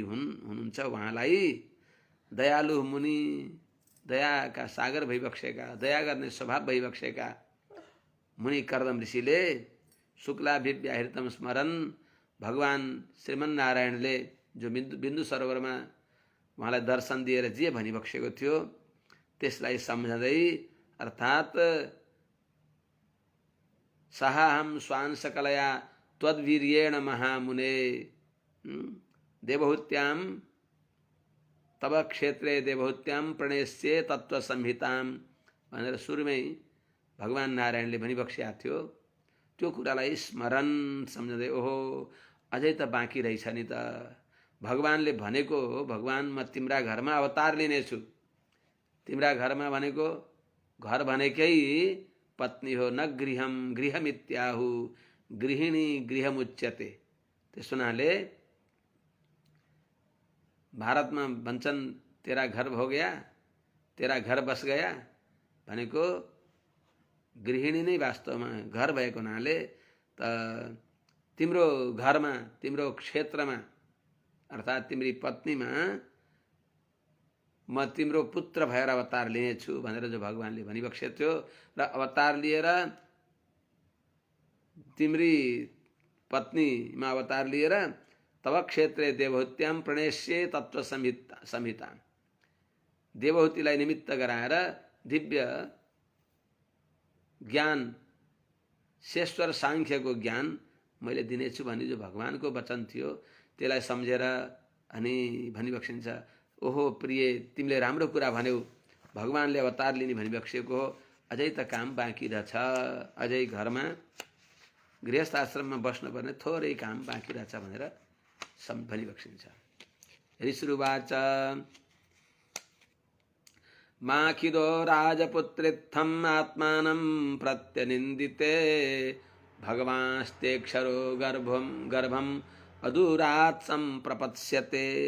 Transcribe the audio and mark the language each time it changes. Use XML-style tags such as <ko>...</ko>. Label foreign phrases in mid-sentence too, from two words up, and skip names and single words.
<ne>हुनुहुन्छ उहाँलाई दयालु मुनि, दयाका सागर भइबक्सेका, दया गर्ने स्वभाव भइबक्सेका मुनि कर्दम ऋषिले</ne> <sa>शुक्लाभिव्याहृतं स्मरन्,</sa> <ne>भगवान श्रीमन्नारायणले जो बिन्दु सरोवरमा उहाँलाई दर्शन दिएर जे भनिबक्सेको थियो त्यसलाई सम्झँदै,</ne> <sa>अर्थात् सहाहम स्वांशकलया त्वद्वीर्येण महामुने देवहूत्याम तब क्षेत्रे देवहूत्याम प्रणेश्ये तत्व संहिताम</sa> <ne>भनेर सुरुमै भगवान नारायणले भनिबक्सेका थियो। त्यो कुरालाई स्मरण सम्झँदै ओहो अझै त बाँकी रहेछ नि त, भगवानले भनेको भगवान म तिम्रा घरमा अवतार लिनेछु, तिम्रा घरमा भनेको घर भनेकै पत्नी हो,</ne> <sa>न गृहम गृहमित्याहु गृहिणी गृहमुच्यते।</sa> <ne>त्यस हुनाले भारतमा भन्छन्</ne> <hi>तेरा घर हो गया, तेरा घर बस गया</hi> <ne>भनेको गृहिणी नै वास्तवमा घर भएको हुनाले त तिम्रो घरमा तिम्रो क्षेत्रमा अर्थात् तिम्री पत्नीमा म तिम्रो पुत्र भएर अवतार लिनेछु भनेर जो भगवानले भनिबक्सेको थियो र अवतार लिएर तिम्री पत्नीमा अवतार लिएर</ne> <sa>तब क्षेत्रे देवहूत्याम प्रणेश्ये तत्व संहिता,</sa> <ne>देवहूतिलाई निमित्त गराएर दिव्य ज्ञान शेश्वर सांख्यको ज्ञान मैले दिनेछु भन्ने जो भगवानको वचन थियो त्यसलाई सम्झेर अनि भनिबक्सिन्छ ओहो प्रिय तिमीले राम्रो कुरा भन्यौ, भगवानले अवतार लिने भनिबक्सेको हो, अझै त काम बाँकी रहेछ, अझै घरमा गृहस्थ आश्रममा बस्नुपर्ने थोरै काम बाँकी रहेछ भनेर भनिबक्सिन्छ।</ne> <sa>ऋषिरुवाच माखिदो राजपुत्रित्थम् आत्मानं प्रत्यनिन्दिते भगवांस्तेक्षरो गर्भम अदूरात् संप्रपत्स्यते।</sa>